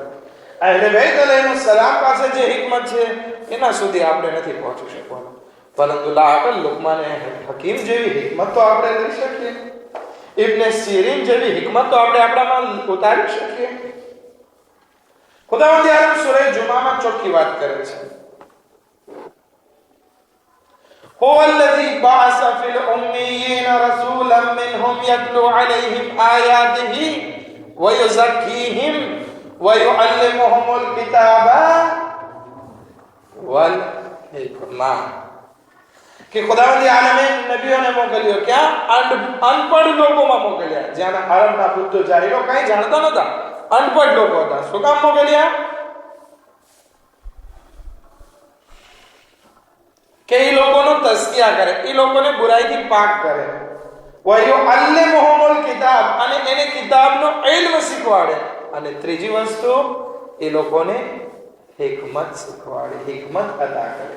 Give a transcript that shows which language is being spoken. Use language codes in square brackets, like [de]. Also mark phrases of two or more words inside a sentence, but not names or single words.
[gu] અહલે બેત અલૈહિસ્સલામ પાસે જે હિકમત છે એના સુધી આપણે નથી પહોંચી શકવાનું, પરંતુ લાઅકલ લુકમાને હકીમ જેવી હિકમત તો આપણે લઈ શકીએ, ઇબ્ને સિરીન જેવી હિકમત તો આપણે આપણામાં ઉતારી શકીએ. ખુદાવંદી આલમ સૂરે જુમામાં ચોખ્ખી વાત કરે છે, [ar] هو الذي بعث في الأميين رسولا منهم يتلو عليهم آياته ويزكيهم ويعلمهم الكتاب والحكمة. [gu] કે ખુદાવંદી આલમ નબીઓને મોકલ્યો ક્યા? અનપઢ લોકોમાં મોકલ્યા, જ્યાના અરબના બુદ્ધો જાહિલો કંઈ જાણતા નહોતા, અનપઢ લોક હતા. શું કામ મોકલ્યા? કે એ લોકોનો તસ્કિયા કરે, એ લોકોને બુરાઈથી પાક કરે. [ar] ويعلمهم الكتاب, [gu] અને એને કિતાબનો ઇલ્મ શીખવાડે. અને ત્રીજી વસ્તુ એ લોકોને હિકમત શીખવાડે, હિકમત અતા કરે.